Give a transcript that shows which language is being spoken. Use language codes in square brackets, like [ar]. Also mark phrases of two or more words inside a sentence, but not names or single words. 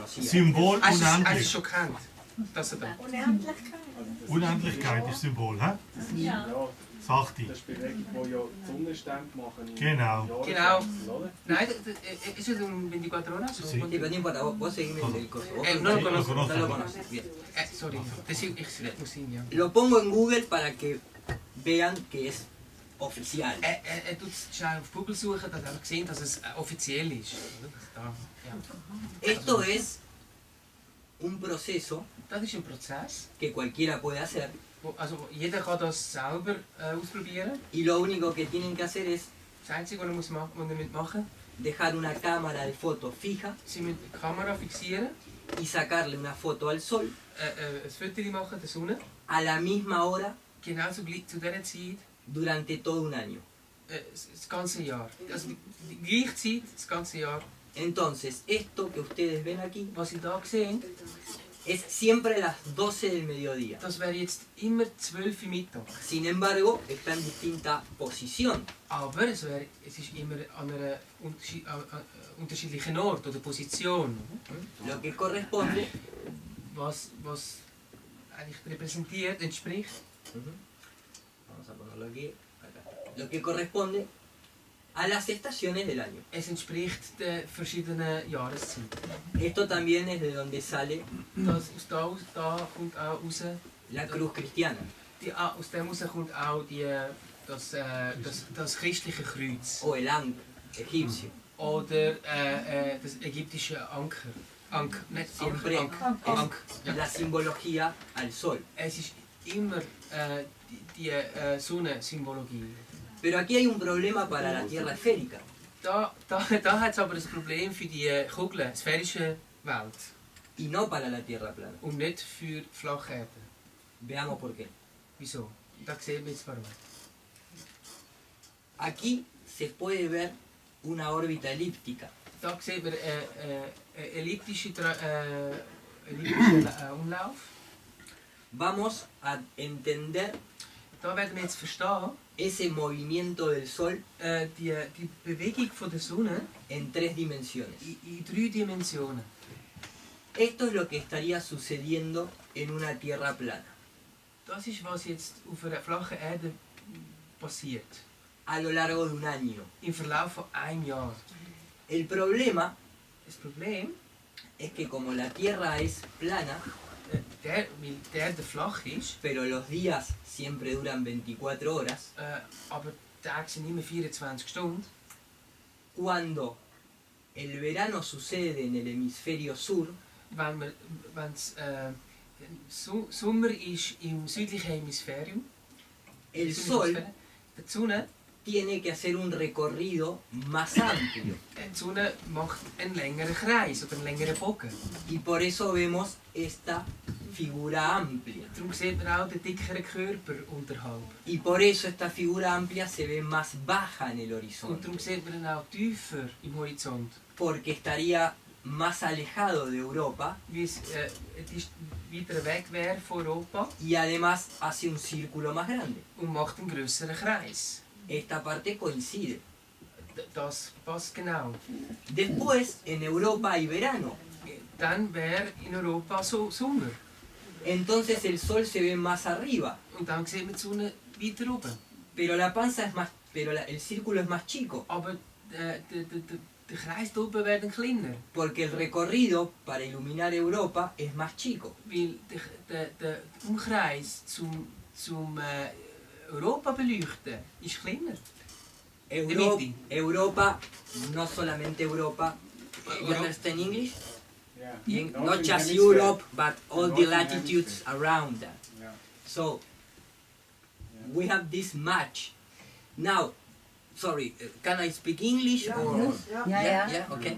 [de] Symbol Hast du unendlich. es schon kennt? Das da. Unendlichkeit ist Symbol, hä? Ja, Sachte. Das ist Bewegung, die ja die Sonnenstände machen. Genau. Genau. Nein, [es] eso es un 24 horas. Sí. Sí, pero no importa, vos seguime el coso. No lo conozco. No lo conoces. Bien. [de] Sorry, das ist muss sein, ja. [es] Lo pongo en Google para que vean que es oficial. [de] Tut schnell auf Google suchen, dass er gesehen, dass es offiziell ist. Da, ja. [es] Esto es un proceso [de] Das ist ein Prozess. [es] que cualquiera puede hacer [de] Also jeder kann das selber ausprobieren. [es] y lo único que tienen que hacer es [de] Das Einzige, was er machen [es] dejar una cámara de foto fija [de] sie mit der Kamera fixieren, [es] y sacarle una foto al sol [de] ein Foto machen der Sonne, [es] a la misma hora [de] genau zu dieser Zeit, [es] durante todo un año. [de] das ganze Jahr. Also die gleiche Zeit, das ganze Jahr. [es] Entonces, esto que ustedes ven aquí [de] Was Sie da sehen, [es] es siempre las 12 del mediodía. [de] das wäre jetzt immer 12 Uhr Mittag. [es] Sin embargo, está en distinta posición. [de] Aber es ist immer an einer unterschiedlichen Ort oder Position. [es] Lo que corresponde [de] Was eigentlich repräsentiert, entspricht. [es] Vamos a ponerlo aquí. Acá. Lo que corresponde a las estaciones del año. [de] Es entspricht den verschiedenen Jahreszeiten. [es] Esto también es de donde sale [de] Da kommt auch raus, [es] la cruz cristiana. [de] aus dem raus kommt auch das christliche Kreuz. [es] O el ankh egipcio. [de] Oder das ägyptische Anker. Nicht [es] Siempre [de] Anker. [es] es la simbología al sol. [de] Es ist immer die Sonnensymbologie. [es] Pero aquí hay un problema para la Tierra esférica. [de] Da hat es aber ein Problem für die Kugel, sphärische Welt. [es] Y no para la Tierra plana. [de] Und nicht für Flacherde. [es] Veamos por qué. [de] Wieso? Da sehen wir jetzt warum. [es] Aquí se puede ver una órbita elíptica. [de] Da sehen wir elliptische Umlauf. [es] Vamos a entender [de] Da werden wir jetzt verstehen, [es] ese movimiento del Sol [de] die Bewegung von der Sonne [es] en 3 dimensiones. [de] in 3 Dimensionen. [es] Esto es lo que estaría sucediendo en una Tierra plana. [de] Das ist, was jetzt auf einer flachen Erde passiert. [es] A lo largo de un año. [de] Im Verlauf von einem Jahr. [es] El problema [de] Das Problem, [es] es que como la Tierra es plana, [de] weil die Erde flach ist, [es] pero los días siempre duran 24 horas, [de] aber die Tage sind immer 24 Stunden. [es] cuando el verano sucede en el hemisferio sur, [de] Wenn es Sommer ist im südlichen Hemisphärium, [es] el Sol [de] die Sonne, [es] tiene que hacer un recorrido más amplio. [de] die Sonne macht einen längeren Kreis oder einen längeren Bogen. [es] Y por eso vemos esta figura amplia. [de] Darum sieht man auch den dickeren Körper unterhalb. [es] Y por eso esta figura amplia se ve más baja en el [de] Und [es] horizonte. [de] darum sieht man ihn auch tiefer im Horizont. [es] Porque estaría más alejado de Europa [de] Weil es weiter weg wäre von Europa [es] y además hace un círculo más grande. [de] und macht einen grösseren Kreis. [es] Esta parte coincide. [de] Das passt genau. [es] Después, en Europa hay verano. [de] Dann wäre in Europa so Sommer. [es] Entonces el Sol se ve más arriba. [de] Und dann sieht man die Sonne weiter oben. [es] Pero la panza es más, el círculo es más chico. [de] Aber der Kreis da oben wird kleiner. [es] Porque el recorrido para iluminar Europa es más chico. [de] Weil der Umkreis zum Europa beleuchten ist kleiner. [es] Europa, no solamente Europa. [en] You understand English? Not just Europe, but all the latitudes around that. So we have this match. Now, sorry, can I speak English or? Yeah. Okay.